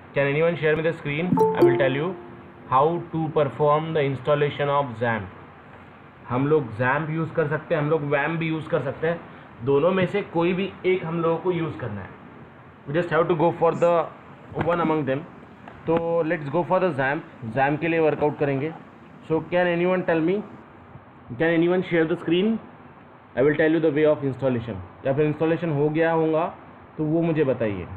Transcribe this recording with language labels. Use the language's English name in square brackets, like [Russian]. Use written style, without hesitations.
[English] Can anyone share me the screen? I will tell you how to perform the installation of XAMPP. [Hindi] हम लोग XAMPP use कर सकते हैं, हम लोग WAMP भी यूज़ कर सकते हैं. दोनों में से कोई भी एक हम लोगों को यूज़ करना है. [English] We just have to go for the one among them. तो let's go for the XAMPP. [Hindi] XAMPP के लिए वर्कआउट करेंगे. [English] So can anyone tell me? Can anyone share the screen? I will tell you the way of installation. [Hindi] या फिर installation हो गया होगा तो वो मुझे बताइए.